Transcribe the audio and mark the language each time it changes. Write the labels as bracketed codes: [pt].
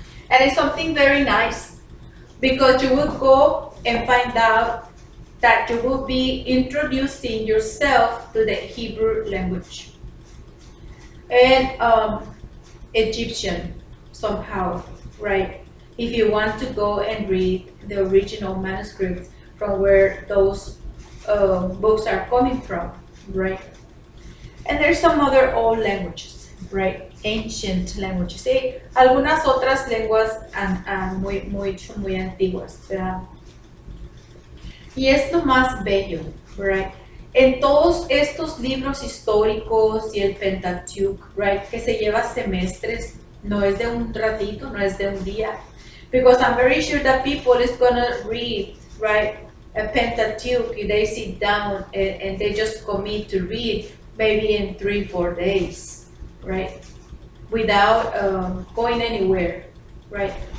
[en] And it's something very nice because you will go and find out that you will be introducing yourself to the Hebrew language and Egyptian somehow, right? If you want to go and read the original manuscripts from where those books are coming from, right? And there's some other old languages, right? Ancient languages. [es] Sí, algunas otras lenguas muy antiguas, ¿verdad? Y es lo más bello, right? En todos estos libros históricos y el Pentateuch, right, que se lleva semestres, no es de un ratito, no es de un día. [en] Because I'm very sure that people is gonna read, right, a Pentateuch, they sit down and they just commit to read maybe in 3-4 days, right, without going anywhere, right?